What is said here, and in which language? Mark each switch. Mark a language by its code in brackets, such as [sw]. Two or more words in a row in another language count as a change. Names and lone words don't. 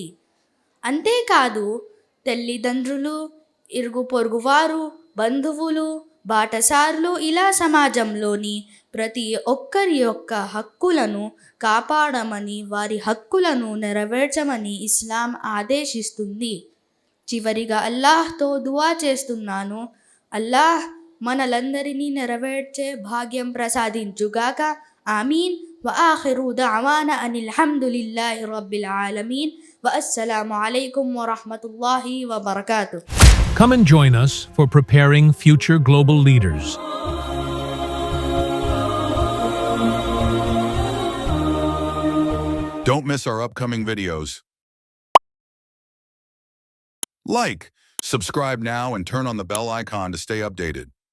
[te] అంతేకాదు తల్లిదండ్రులు, ఇరుగు పొరుగువారు, బంధువులు, బాటసారులు ఇలా సమాజంలోని ప్రతి ఒక్కరి యొక్క హక్కులను కాపాడమని, వారి హక్కులను నెరవేర్చమని ఇస్లాం ఆదేశిస్తుంది. చివరిగా అల్లాహ్తో దువా చేస్తున్నాను, అల్లాహ్ మనలందరినీ నెరవేర్చే భాగ్యం ప్రసాదించుగాక. ఆమీన్. [ar] وآخر دعوانا أن الحمد لله رب العالمين والسلام عليكم ورحمة الله وبركاته. [en] Come and join us for preparing future global leaders. Don't miss our upcoming videos. Like, subscribe now and turn on the bell icon to stay updated.